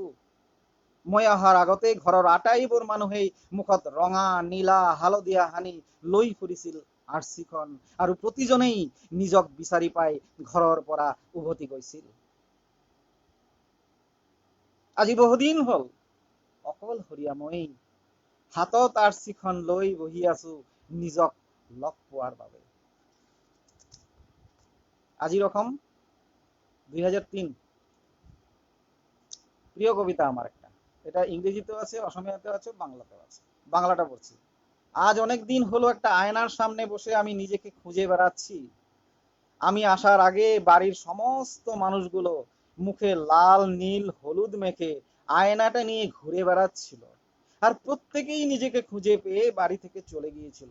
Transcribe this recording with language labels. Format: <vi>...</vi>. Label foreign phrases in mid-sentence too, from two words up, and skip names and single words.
<as>মই অহাৰ আগতে ঘৰৰ আটাইবোৰ মানুহেই মুখত ৰঙা, নীলা, হালধীয়া সানি লৈ ফুৰিছিল আৰচিখন, আৰু প্ৰতিজনেই নিজক বিচাৰি পাই ঘৰৰ পৰা উভতি গৈছিল। আজি বহুদিন হল, অকলশৰীয়া মই হাতত আৰচিখন লৈ বহি আছো নিজক লগ পোৱাৰ বাবে।</as> <bn>আজি রকম 2003, প্রিয় কবিতা আমার একটা।</bn> <as>এটা ইংরেজিতেও আছে, অসমীয়াতেও আছে, বাংলাতেও আছে।</as> <bn>বাংলাটা পড়ছি। আজ অনেক দিন হলো একটা আয়নার সামনে বসে আমি নিজেকে খুঁজে বেড়াচ্ছি। আমি আসার আগে বাড়ির সমস্ত মানুষগুলো মুখে লাল, নীল, হলুদ মেখে আয়নাটা নিয়ে ঘুরে বেড়াচ্ছিল, আর প্রত্যেকেই নিজেকে খুঁজে পেয়ে বাড়ি থেকে চলে গিয়েছিল।</bn>